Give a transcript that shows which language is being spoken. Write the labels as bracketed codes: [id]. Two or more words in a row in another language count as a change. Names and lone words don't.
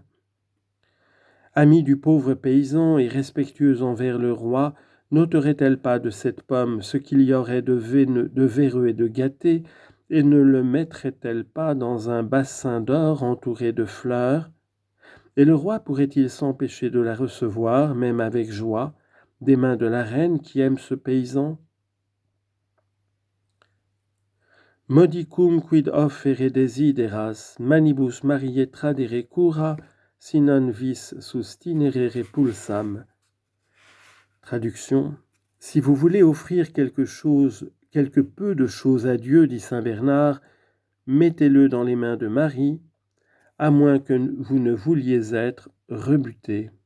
[fr] Amie du pauvre paysan et respectueuse envers le roi, n'ôterait-elle pas de cette pomme ce qu'il y aurait de véreux et de gâté, et ne le mettrait-elle pas dans un bassin d'or entouré de fleurs? Et le roi pourrait-il s'empêcher de la recevoir, même avec joie, des mains de la reine qui aime ce paysan? [la] Modicum quid offere desideras, manibus Mariae tradere cura, si non vis sustinere repulsam. [fr] Traduction. Si vous voulez offrir quelque peu de choses à Dieu, dit saint Bernard, mettez-le dans les mains de Marie, à moins que vous ne vouliez être rebuté.